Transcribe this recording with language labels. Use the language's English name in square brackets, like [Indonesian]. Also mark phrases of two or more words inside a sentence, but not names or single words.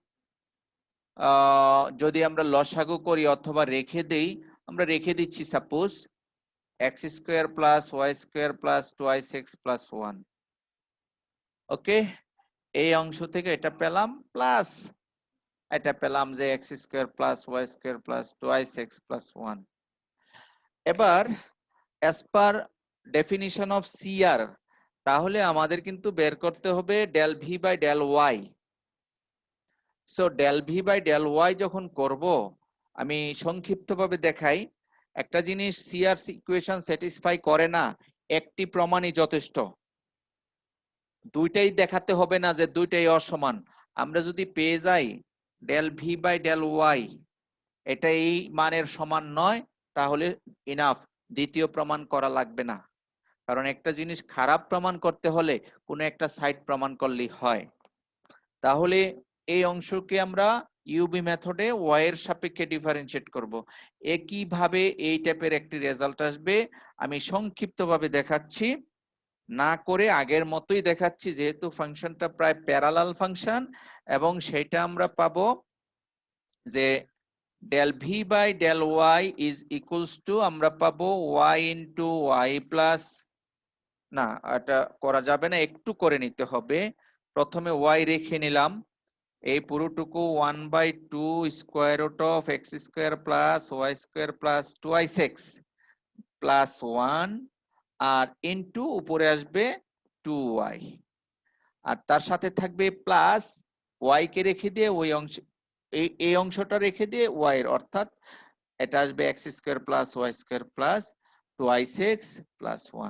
[Bangla] যদি আমরা লসাগু করি অথবা রেখে দেই, আমরা রেখে দিচ্ছি [English] suppose x square plus y square plus twice x plus 1. [Bangla] ওকে, এই অংশ থেকে এটা পেলাম প্লাস এটা পেলাম যে [English] x square plus y square plus twice x plus 1. [Bangla] এবার [English] as per definition of CR, [Bangla] তাহলে আমাদের কিন্তু বের করতে হবে [English] del v by del y। so del v by del y [Bangla] যখন করব, আমি সংক্ষিপ্তভাবে দেখাই, একটা জিনিস [English] CR equation satisfy [Bangla] করে না, একটি প্রমাণই যথেষ্ট, দুইটাই দেখাতে হবে না যে দুইটাই অসমান। আমরা যদি পেয়ে যাই [English] del v by del y [Bangla] এটা এই মানের সমান নয়, তাহলে ইনাফ, দ্বিতীয় প্রমাণ করা লাগবে না। কারণ একটা জিনিস খারাপ প্রমাণ করতে হলে কোনো একটা সাইড প্রমাণ করলেই হয়। তাহলে এই অংশকে আমরা ইউবি মেথডে y এর সাপেক্ষে ডিফারেন্সিয়েট করব। একইভাবে এই টাইপের একটি রেজাল্ট আসবে। আমি সংক্ষিপ্তভাবে দেখাচ্ছি, না করে আগের মতোই দেখাচ্ছি, যেহেতু ফাংশনটা প্রায় [English] parallel function, [Bangla] এবং সেটা আমরা পাবো যে [English] del v by del y is equals to, [Bangla] আমরা পাবো [English] y into y plus, [Bangla] না এটা করা যাবে না, একটু করে নিতে হবে। প্রথমে y রেখে নিলাম, এই পুরোটুকু 1/2 [English] square root of x square plus y square plus twice x plus 1, [Bangla] আর ইনটু উপরে আসবে 2y, আর তার সাথে থাকবে প্লাস y কে রেখে দিয়ে ওই অংশ, এই অংশটা রেখে দিয়ে y এর, অর্থাৎ এটা আসবে [English] x square plus y square plus twice x plus 1.